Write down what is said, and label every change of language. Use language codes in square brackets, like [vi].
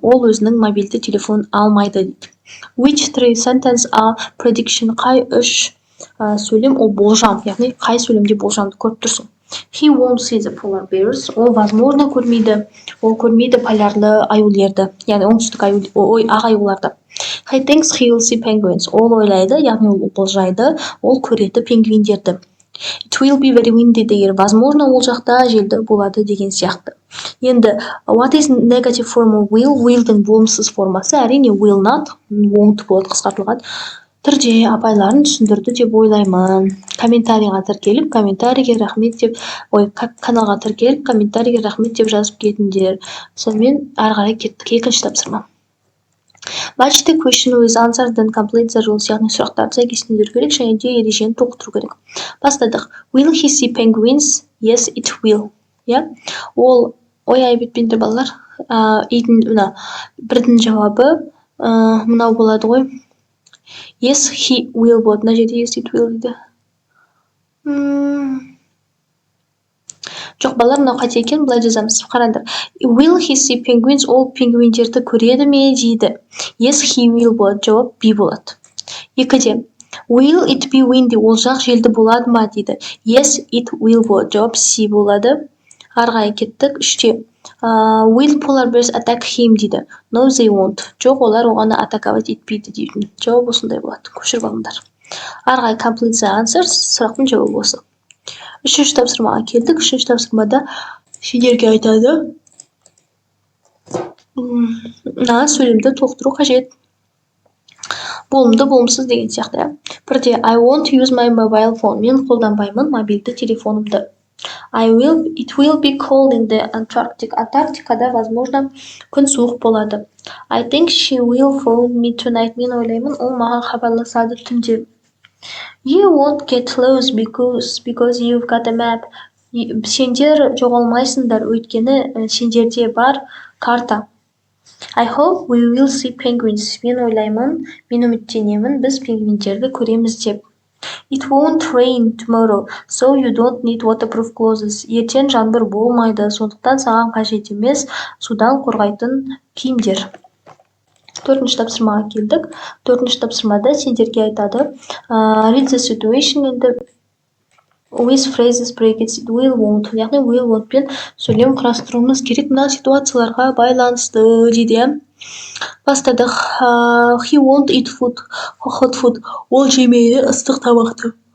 [kk] Ол өзінің мобильді телефон алмайды дейді. [en] Which three sentences are prediction? [kk] Қай үш сөйлем ол болжам, яғни қай сөйлемде болжамды көріп тұрсың. [en] He won't see the polar bears. [kk] Ол [ru] возможно [kk] көрмейді. Ол көрмейді полярлы аюлерді, яғни оңтүстік ақ аюларды. [en] He thinks he will see penguins. [kk] Ол ойлайды, яғни ол болжайды, ол көреді пингвиндерді. [en] It will be very windy there. [ru] Возможно, [kk] ол жақта желді болады деген сияқты. Енді, [en] what is negative form of will? [kk] Willдің болымсыз формасы әрине [en] will not, won't [kk] болады қысқартылған түрде апайларын түсіндірді деп ойлаймын. Комментарийға тіркеліп, комментарийге рахмет деп, каналға тіркеліп, комментарийге рахмет деп жазып кетіңдер. Сонымен ары қарай кеттік. Екінші тапсырма. [en] Match the question with answers then complete the rules. [kk] Яғни сұрақтарды сәйкестендіру керек және де ережені толықтыру керек. Бастадық. [en] Will he see penguins? Yes, it will. [kk] Ол бетпенді балалар. Бірдің жауабы мынау болады ғой. [en] Yes, he will [kk] болады. Мына жерде [en] yes, it will [kk] дейді. Жоқ, балалар, мынау қате екен, былай жазамыз. Қараңдар. [en] Will he see penguins? [kk] Ол пингвиндерді көреді ме дейді. [en] Yes, he will [kk] болады. Жауап B болады. Екіде. [en] Will it be windy? [kk] Ол жақ желді болады ма дейді. [en] Yes, it will [kk] болады. Жауап C болады. Арғай кеттік. Үште. [en] Will polar bears attack him [kk] дейді. [en] No, they won't. [kk] Жоқ, олар оғаны [ru] атаковать [kk] етпейді дейді. Жауап осындай болады. Көшіріп алыңдар. Арғай [en] complete the answers. [kk] Сұрақтың жауабы осы. Үшінші тапсырмаға келдік. Үшінші тапсырмада сендерге айтады. Сөйлемді толықтыру қажет. Болымды, болымсыз деген сияқты. Бірде [en] I won't use my mobile phone. [kk] Мен қолданбаймын мобильді телефонымды. [en] It will be cold in the Antarctic. [kk] Антарктикада, [ru] возможно, [kk] күн суық болады. [en] I think she will phone me tonight. [kk] Мен ойлаймын, ол маған хабарласады түнде. [en] You won't get lost because you've got a map. [kk] Сендер жоғалмайсыңдар, өйткені сендерде бар карта. [en] I hope we will see penguins. [kk] Мен ойлаймын, мен үміттенемін, біз пингвиндерді көреміз деп. [en] It won't rain tomorrow, so you don't need waterproof clothes. [kk] Ертең жаңбыр болмайды, сондықтан саған қажет емес судан қорғайтын киімдер. Төртінші тапсырмаға келдік. Төртінші тапсырмада сендерге айтады. [en] Read the situation and with phrases brackets will won't. [kk] Яғни [en] will won't [kk] пен сөйлем құрастыруымыз керек мына ситуацияларға байланысты дейді. Бастадық. [en] He won't eat hot food. [kk] Ол жемейді ыстық тамақты.